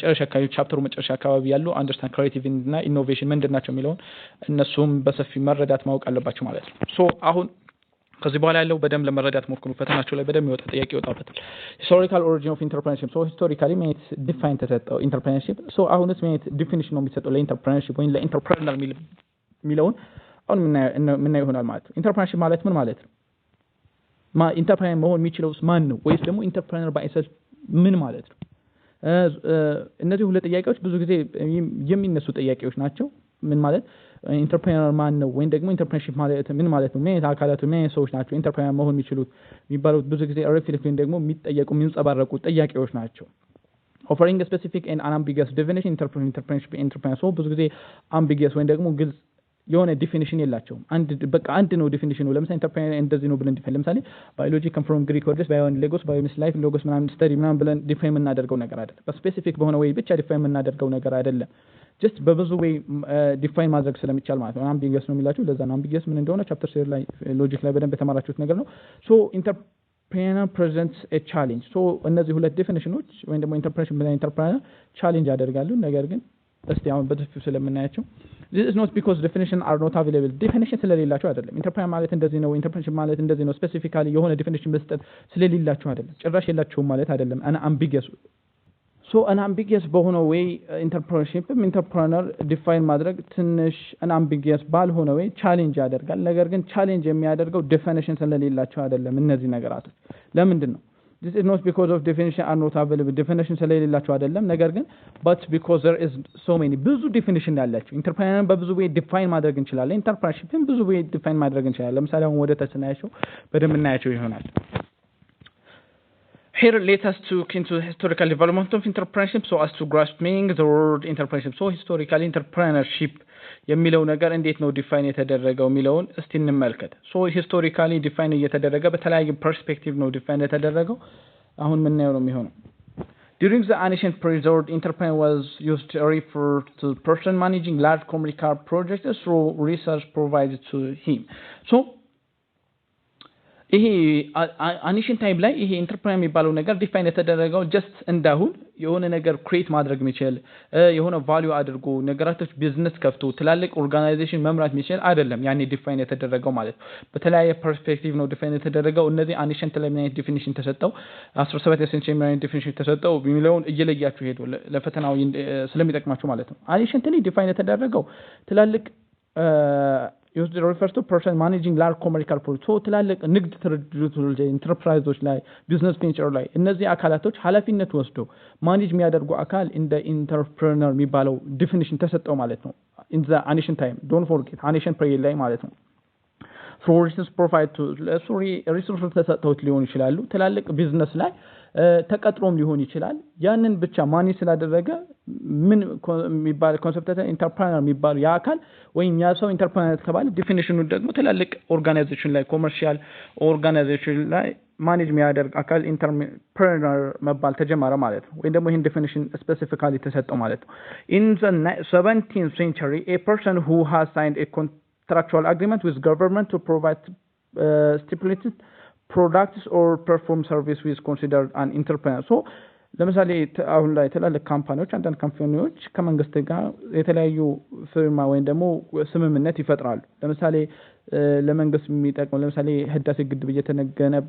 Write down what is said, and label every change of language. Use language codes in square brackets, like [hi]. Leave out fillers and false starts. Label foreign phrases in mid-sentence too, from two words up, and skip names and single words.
[am] መጨረሻ አካባቢ ቻፕተሩ መጨረሻ አካባቢ ያለው [en] understand creativity [am] እና ኢኖቬሽን ምንድናቸው የሚለውን እነሱም በሰፊ መረዳት ማወቅ አለባችሁ ማለት ነው ሶ አሁን ከዚህ በኋላ ያለው በደም ለመረዳት ሞክሩ ፈተናቸው ላይ በደም ይወጣ ጥያቄ ይወጣበታል [en] historical origin of entrepreneurship [am] ሶ ሂስቶሪካሊ ሜት ዲፋይን ተሰጠው ኢንተርፕረነርሺፕ ሶ አሁንስ ሜት ዲፊኒሽን ነው የሚሰጠው ለኢንተርፕረነርሺፕ ወይ ለኢንተርፕረነር ሚለውን አሁን ምን ይሆናል ማለት ነው ኢንተርፕረነርሺፕ ማለት ምን ማለት ነው ኢንተርፕረነር መሆን የሚችለውስ ማን ነው ወይስ ደግሞ ኢንተርፕረነር ባይሰልፍ ምን ማለት ነው እነዚህ ሁለት ጥያቄዎች ብዙ ጊዜ የሚነሱ ጥያቄዎች ናቸው ምን ማለት ኢንተርፕረነር ማን ነው ወይ ደግሞ ኢንተርፕረነርሺፕ ማለት ምን ማለት ነው ምን አካላቱ ምን ሰዎች ናቸው ኢንተርፕረነር መሆን የሚችሉት የሚባሉት ብዙ ጊዜ ሪፍሌክቲቭ ደግሞ የሚጠየቁ የሚንጸባረቁ ጥያቄዎች ናቸው [en] offering a specific and unambiguous definition entrepreneurship entrepreneur so [am] ብዙ ጊዜ ambiguous ወይ ደግሞ ግልጽ የሆነ ዲፊኒሽን የላቸውም አንድ ነው ዲፊኒሽኑ ለምሳሌ ኢንተርፕረነር እንደዚህ ነው ብለን ዲፋይን ለምሳሌ [en] biology come from Greek words bio logos bio means life logos [am] ምናምን ስተዲ ምናምን ብለን ዲፋይን የምናደርገው ነገር አይደለም በስፔሲፊክ በሆነ ወይ ብቻ ዲፋይን የምናደርገው ነገር አይደለም just በብዙ ወይ ዲፋይን ማድረግ ስለሚቻል ማለት ነው አምቢጊየስ ነው የሚላችሁ ለዛ ነው አምቢጊየስ ምን እንደሆነ ቻፕተር 3 ላይ ሎጂክ ላይ በደንብ የተማራችሁት ነገር ነው ሶ ኢንተርፕረነር [en] presents a challenge [am] ሶ እነዚህ ሁለት ዲፊኒሽኖች ወይ ደግሞ ኢንተርፕረነርሺፕ እና ኢንተርፕረነር ቻሌንጅ ያደርጋሉ ነገር ግን እስቲ አሁን በትክክል ስለምናያቸው [en] this is not because definition are not available definition [am] ስለሌላቸው አይደለም ኢንተርፕረነር ማለት እንደዚህ ነው ኢንተርፕረነርሺፕ ማለት እንደዚህ ነው ስፔሲፊካሊ የሆነ ዲፊኒሽን መስጠት ስለሌላቸው አይደለም ጭራሽ የላቸውም ማለት አይደለም እና አምቢጊየስ [en] so an ambiguous [am] በሆነ way entrepreneurship ኢንተርፕረነር ዲፋይን ማድረግ ትንሽ [en] an ambiguous [am] ባልሆነ way ቻሌንጅ ያደርጋል ነገር ግን ቻሌንጅ የሚያደርገው ዲፊኒሽን ስለሌላቸው አይደለም እነዚህ ነገራቶች ለምንድን [en] ነው this is not because of definition are not available definition [am] ስለሌላቸው አይደለም ነገር ግን [en] but because there is so many [am] ብዙ ዲፊኒሽን ያላቸው ኢንተርፕረነር በብዙ way ዲፋይን ማድረግ እንችላለን ኢንተርፕረነርሺፕን ብዙ way ዲፋይን ማድረግ እንችላለን ለምሳሌ አሁን ወደ ተስናያቸው በደንብ እናያቸው ይሆናል [en] Here let us look into the historical development of entrepreneurship so as to grasp meaning the word entrepreneurship. So historical entrepreneurship [am] የሚለው ነገር እንዴት ነው ዲፋይን የተደረገው የሚለውን እስቲ እንመልከት። [en] So historically [am] ዲፋይን እየተደረገ በተለያየ ፐርስፔክቲቭ ነው ዲፋይን የተደረገው አሁን ምን ነው የሚሆነው [en] During the ancient period, entrepreneur was used to refer to the person managing large commercial projects through research provided to him. [am] So ይሄ አኒሽን ታይም ላይ ይሄ ኢንተርፕረነር የሚባለው ነገር ዲፋይን የተደረገው ጀስት እንዳሁን የሆነ ነገር ክሬት ማድረግ የሚችል የሆነ ቫልዩ አድርጎ ነገራቶች ቢዝነስ ከፍቶ ትላልቅ ኦርጋናይዜሽን መምራት የሚችል አይደለም ያኔ ዲፋይን የተደረገው ማለት ነው በተለያየ ፐርስፔክቲቭ ነው ዲፋይን የተደረገው እነዚህ አኒሽንት ላይ ምን አይነት ዲፊኒሽን ተሰጠው 17 ሴንቸሪ ምን አይነት ዲፊኒሽን ተሰጠው የሚለውን እየለያችሁ ሄዶ ለፈተናው ስለሚጠቅማችሁ ማለት ነው አኒሽንት ላይ ዲፋይን የተደረገው ትላልቅ [en] used to refer to person managing large commercial projects [am] so ትላልቅ ንግድ ድርጅቶች ኢንተርፕራይዞች ላይ [en] business venture [am] ላይ እነዚህ አካላቶች ኃላፊነት ወስዶ ማኔጅ የሚያደርጉ አካል እንደ ኢንተርፕረነር የሚባለው ዲፊኒሽን ተሰጠው ማለት ነው [en] in the ancient time don't forget ancient period [am] ላይ ማለት ነው [en] sources provide to resource [am] ተሰጥተውት ሊሆን ይችላሉ ትላልቅ ቢዝነስ ላይ ተቀጥሮም ሊሆን ይችላል ያንን ብቻ ማኒ ስላደረገ ምን የሚባል ኮንሰፕት ኢንተርፕረነር የሚባል ያ አካል ወይም ያ ሰው ኢንተርፕረነር ተባለ ዲፊኒሽኑ ደግሞ ትላልቅ ኦርጋናይዜሽን ላይ [en] commercial organization [am] ላይ ማኔጅ የሚያደርግ አካል ኢንተርፕረነር መባል ተጀመረ ማለት ነው ወይ ደግሞ ይሄን ዲፊኒሽን ስፔሲፊካሊ ተሰጠው ማለት ነው [en] in the 17th century a person who has signed a contractual agreement with government to provide stipulated products or perform service is considered an entrepreneur so [am] ለምሳሌ አሁን ላይ ትላልቅ ካምፓኒዎች አንዳንድ ካምፓኒዎች ከመንግስት ጋር የተለያዩ ፍርማ ወይም ደግሞ ስምምነት ይፈጥራሉ ለምሳሌ ለመንግስት የሚጠቅመው ለምሳሌ ህዳሴ ግድብ እየተገነባ